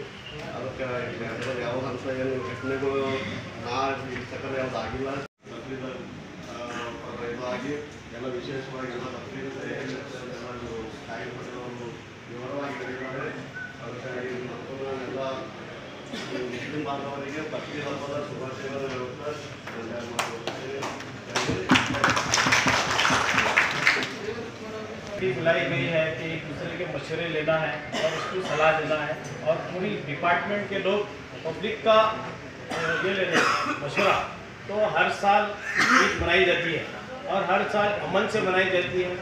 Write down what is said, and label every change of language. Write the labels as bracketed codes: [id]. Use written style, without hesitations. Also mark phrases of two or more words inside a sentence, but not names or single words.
[kn] ಅದಕ್ಕೆ ಅಂದರೆ ಯಾವ ಹಂತ ಏನು ಘಟನೆಗಳು ಈ ಸಕಲ ಯಾವ್ದು ಆಗಿಲ್ಲ. ಬಕ್ರೀದ್ ಇದಾಗಿ ಎಲ್ಲ ವಿಶೇಷವಾಗಿ ಎಲ್ಲ ಬಕ್ರೀದ್ ಎಲ್ಲ ಕಾರ್ಯಕ್ರಮಗಳು ವಿವರವಾಗಿ ಹೇಳಿದ್ದಾರೆ. ಅದಕ್ಕಾಗಿ ಎಲ್ಲ ಮುಸ್ಲಿಂ ಬಾಂಧವರಿಗೆ ಬಕ್ರೀದ್ ಹಬ್ಬದ ಶುಭಾಶಯಗಳನ್ನು ಹೇಳುತ್ತಾ [hi] बुलाई गई है कि एक दूसरे के मशवरे लेना है और उसकी सलाह देना है और पूरी डिपार्टमेंट के लोग पब्लिक का ये लेने मशवरा। तो हर साल ईद मनाई जाती है और हर साल अमन से मनाई जाती है।